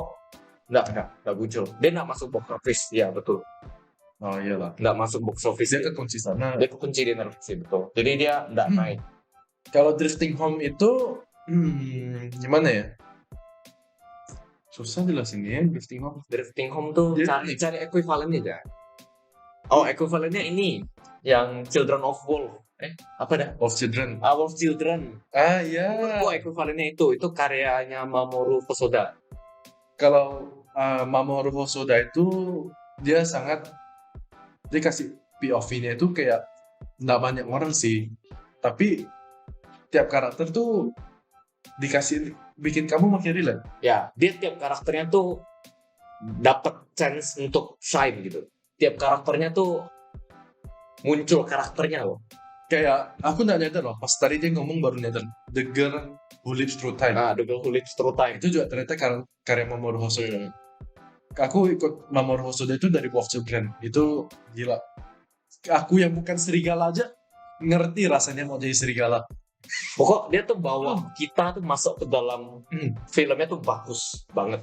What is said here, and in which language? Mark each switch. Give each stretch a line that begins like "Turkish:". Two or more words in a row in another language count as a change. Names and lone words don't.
Indonesian: Nggak muncul. Dia nggak masuk
English: box office.
Indonesian: Ya betul. Oh iyalah. Nggak masuk
English: box office.
Indonesian: Dia kekunci sana. Dia kekunci di Netflix, betul. Jadi dia nggak naik. Kalau Drifting Home itu gimana ya? Susah jelasinnya Drifting Home. Drifting Home tuh cari ekuivalennya aja. Ekuivalennya ini yang Children of Wolf. Apa dah?
English: of Children. Our Children.
Indonesian: Ah iya. Menurutku ekuivalennya itu karyanya Mamoru Hosoda. Kalau Mamoru Hosoda itu dia kasih POV-nya itu kayak nggak banyak orang sih, tapi tiap karakter tuh dikasih bikin kamu makin relate. Ya, dia tiap karakternya tuh dapat chance untuk shine gitu. Tiap karakternya tuh muncul karakternya loh. Kayak aku nggak nyadar loh, pas tadi dia ngomong baru nyadar The Girl Who Lives Through Time. Nah, The Girl Who Lives Through Time. Itu juga ternyata karya Mamoru Hosoda. Aku ikut Mamoru Hosoda itu dari Wolf Children. Itu gila. Aku yang bukan serigala aja ngerti rasanya mau jadi serigala. Pokok dia tuh bawa kita tuh masuk ke dalam filmnya tuh bagus banget.